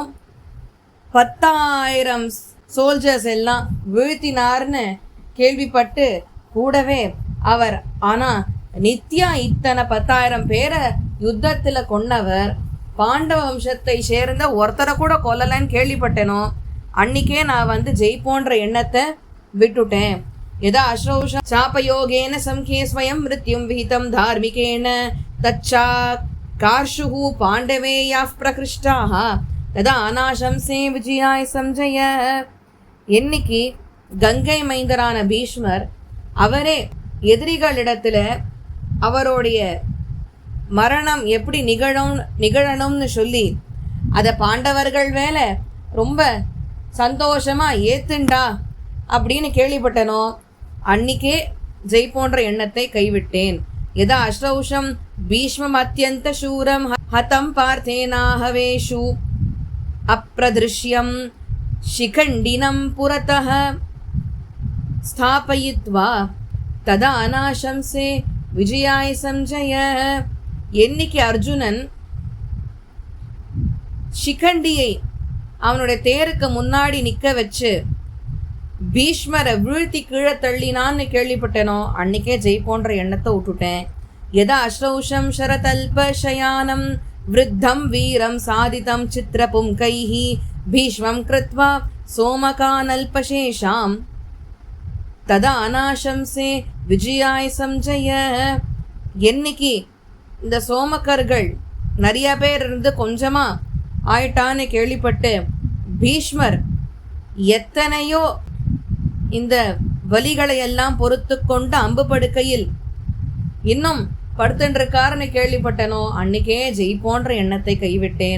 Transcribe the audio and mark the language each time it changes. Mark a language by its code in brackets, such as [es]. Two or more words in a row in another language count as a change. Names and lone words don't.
[ta] 10,000 சோல்ஜர்ஸ் எல்லாம் வீழ்த்தினார்னு கேள்விப்பட்டு கூடவே அவர் ஆனால் நித்யா இத்தனை 10,000 பேரை யுத்தத்தில் கொன்னவர், பாண்டவ வம்சத்தை சேர்ந்த ஒருத்தரை கூட கொல்லலைன்னு கேள்விப்பட்டேனோ அன்னிக்கே நான் ஜெயிப்போன்ற எண்ணத்தை விட்டுட்டேன். [sa] यदा अश्रौष चापयोगेन संख्ये स्वयं मृत्युं विहितं धार्मिकेण तच्चा कार्षुः पाण्डवे याः प्रकृष्टाः तदा अनाशंसे विजयाय संजय. [ta] என்னைக்கு கங்கை மைந்தரான பீஷ்மர் அவரே எதிரிகளிடத்தில் அவருடைய மரணம் எப்படி நிகழணும்னு சொல்லி அதை பாண்டவர்கள் வேலை ரொம்ப சந்தோஷமாக ஏத்துண்டா அப்படின்னு கேள்விப்பட்டனோ அன்னிக்கே ஜெய் போன்ற எண்ணத்தை கைவிட்டேன். [sa] यदा अश्रौषं भीष्मम् अत्यन्त शूरं हतं पार्थेनाहवेषु अप्रधृष्यम् शिखण्डिनं पुरतः स्थापयित्वा तदा अनाशंसे विजयाय संजय. [ta] என்னைக்கு அர்ஜுனன் சிகண்டியை அவனுடைய தேருக்கு முன்னாடி நிற்க வச்சு பீஷ்மரை வீழ்த்தி கீழே தள்ளினான்னு கேள்விப்பட்டனோ அன்னைக்கே ஜெய் போன்ற எண்ணத்தை விட்டுட்டேன். [sa] यदा अश्रौषम् शरतल्पशयानं वृद्धं वीरं साधितं चित्रपुङ्कैः भीष्मं कृत्वा सोमकानल्पशेषां तदा अनाशंसे विजयाय संजय. [ta] என்னைக்கு இந்த சோமக்கர்கள் நிறைய பேர் இருந்து கொஞ்சமாக ஆயிட்டான்னு கேள்விப்பட்டு பீஷ்மர் எத்தனையோ இந்த வலிகளை எல்லாம் பொறுத்து கொண்டு அம்பு படுக்கையில் இன்னும் படுத்துருக்காருன்னு கேள்விப்பட்டனோ அன்னைக்கே ஜெய் போன்ற எண்ணத்தை கைவிட்டேன்.